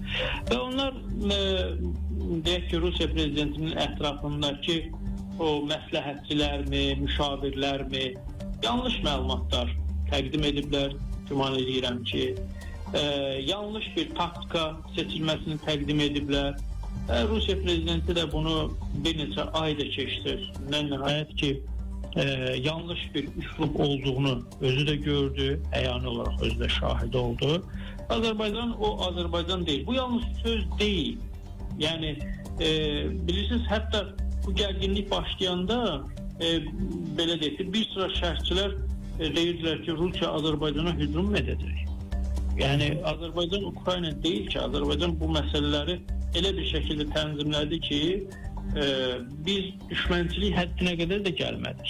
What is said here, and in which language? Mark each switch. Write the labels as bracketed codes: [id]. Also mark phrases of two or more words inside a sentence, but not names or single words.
[az] Və onlar, deyək ki, Rusiya prezidentinin ətrafındakı o məsləhətçilərmi, müşavirlərmi yanlış məlumatlar təqdim ediblər, güman edirəm ki, yanlış bir taktika seçilməsini təqdim ediblər. Rusiya prezidenti də bunu bir neçə ayda keçdi. Nəhayət ki, yanlış bir üslub olduğunu özü de gördü, əyani olarak özü de şahidi oldu. Azərbaycan o Azərbaycan değil. Bu yalnız söz değil. Yani bilirsiniz, hatta bu gerginlik başlayanda belə deyək, bir sıra şərhçilər deyirlər ki, Rusiya Azərbaycana hücum edəcək. Yani Azərbaycan Ukrayna değil ki, Azərbaycan bu meseleleri elə bir şekilde tənzimlədi ki, biz düşmənçilik həddinə qədər də gəlmədik.